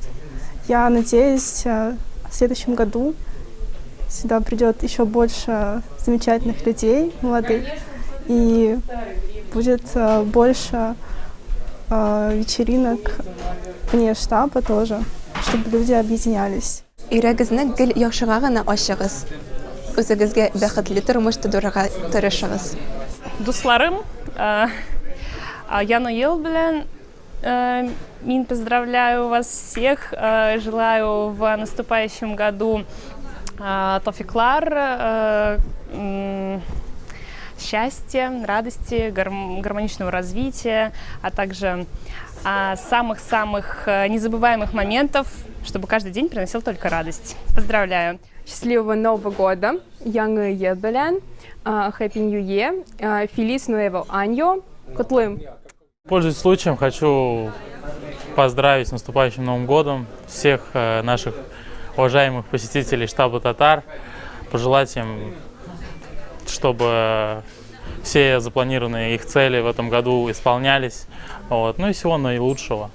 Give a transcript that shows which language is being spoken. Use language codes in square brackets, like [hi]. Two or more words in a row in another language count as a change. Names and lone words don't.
[ru] Я надеюсь, в следующем году сюда придет еще больше замечательных людей, молодых, и будет больше вечеринок вне штаба тоже, чтобы люди объединялись. [tt] Йөрәгезне гел яхшыга гына ачыгыз. Үзегезгә бәхетле тормыш тудырырга тырышыгыз. Дусларым, Яну ел белән мин [ru] поздравляю вас всех, желаю в наступающем году тофиклар, счастья, радости, гармоничного развития, а также самых-самых незабываемых моментов, чтобы каждый день приносил только радость. Поздравляю! Счастливого Нового года! [tt] Яңы ел белән, [en] Happy New Year, [es] Feliz Nuevo Año, [en] Котлым! [ru] Пользуясь случаем, хочу поздравить с наступающим Новым годом всех наших уважаемых посетителей штаба Татар, пожелать им, чтобы все запланированные их цели в этом году исполнялись, ну и всего наилучшего.